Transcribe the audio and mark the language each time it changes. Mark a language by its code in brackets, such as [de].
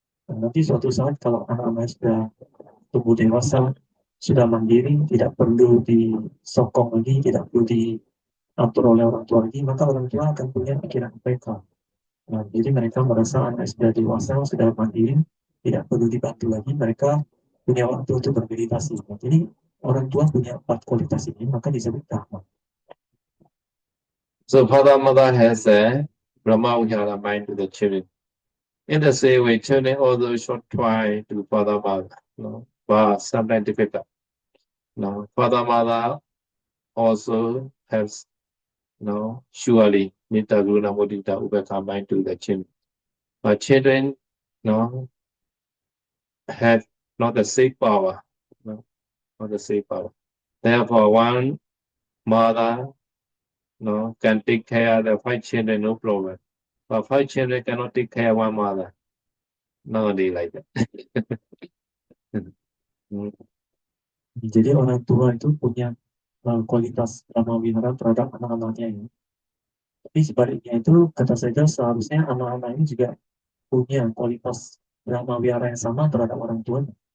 [id] Nah, nanti suatu saat kalau anak-anak sudah tumbuh dewasa, sudah mandiri, tidak perlu disokong lagi, tidak perlu diatur oleh orang tua lagi, maka orang tua akan punya pikiran mereka. Nah, jadi mereka merasa anak sudah dewasa, sudah mandiri, tidak perlu dibantu lagi, mereka punya waktu untuk bermeditasi. Nah, jadi orang tua punya 4 kualitas ini, maka disebut Brahma. [en] So father mother has a Brahma Vihara mind to the children. In the same way, children also should try to father mother, no? But sometimes difficult. No, father mother also has, no, surely Nita Guna Mudita Ubeka mind to the children. But children, no, have not the same power, no, not the same power. Therefore, one mother, no, can take care of the 5 children, no problem. But 5 children cannot take care of one mother. Nowadays like that. [id] Jadi orang tua itu punya kualitas Brahma Vihara terhadap anak-anaknya ini. Tapi sebaliknya itu kata saja seharusnya anak-anak ini juga punya kualitas Brahma Vihara yang sama terhadap orang tuanya.